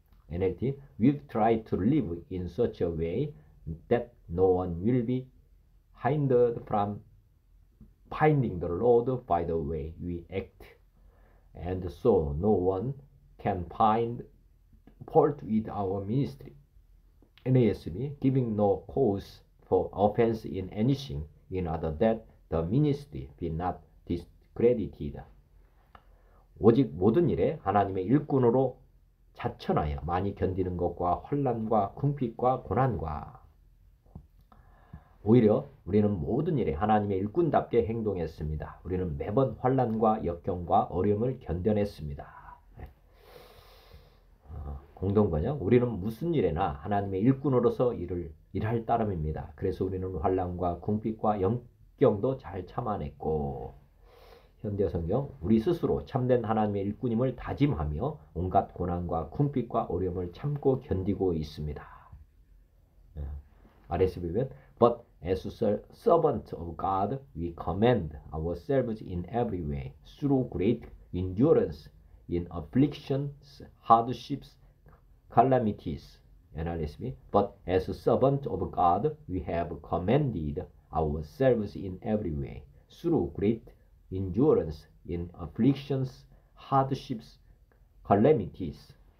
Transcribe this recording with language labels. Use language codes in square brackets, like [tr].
[en] NLT We've tried to live in such a way that no one will be hindered from finding the Lord by the way we act, and so no one can find fault with our ministry. NASB Giving no cause for offense in anything in order that the ministry be not discredited. [ko] 오직 모든 일에 하나님의 일꾼으로 자천하여 많이 견디는 것과 환난과 궁핍과 고난과 오히려 우리는 모든 일에 하나님의 일꾼답게 행동했습니다. 우리는 매번 환난과 역경과 어려움을 견뎌냈습니다. 공동번역 우리는 무슨 일에나 하나님의 일꾼으로서 일할 따름입니다. 그래서 우리는 환난과 궁핍과 역경도 잘 참아냈고 현대 성경 우리 스스로 참된 하나님의 일꾼임을 다짐하며 온갖 고난과 궁핍과 어려움을 참고 견디고 있습니다. 아래서 보면 [en] But as servants of God, we commend ourselves in every way through great endurance in afflictions, hardships, calamities. NRSV. But as servants of God, we have commended ourselves in every way through great endurance in afflictions, hardships, calamities.